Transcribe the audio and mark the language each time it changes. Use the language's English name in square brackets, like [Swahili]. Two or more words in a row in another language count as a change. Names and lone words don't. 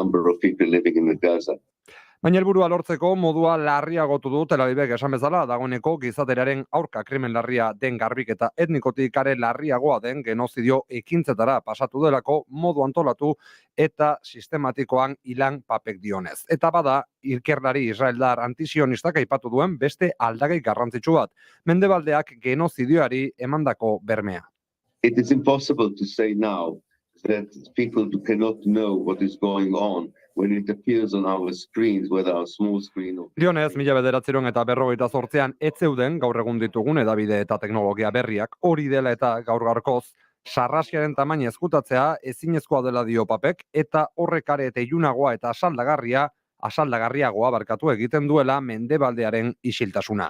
[Basque] Baina helburua lortzeko modua larriagotu du Tel Avivek esan bezala, dagoeneko gizateriaren aurka krimen larria den garbiketa etnikotik are larriagoa den genozidio ekintzetara pasatu delako modu antolatu eta sistematikoan Ilan Papek dionez. Eta bada, ikerlari israeldar antisionistak aipatu duen beste aldagai garrantzitsu bat, mendebaldeak genozidioari emandako bermea. [English] It is impossible to say now that people cannot know what is going on when it appears on our screens, whether our small screen or... [Basque] Dionez, 1948an ez zeuden gaur egun ditugun edabide eta teknologia berriak, hori dela eta gaur gaurkoz, sarraskiaren tamaina ezkutatzea ezinezkoa dela dio Papek, eta horrekare eta ilunagoa eta asaldagarriagoa barkatu egiten duela mendebaldearen isiltasuna.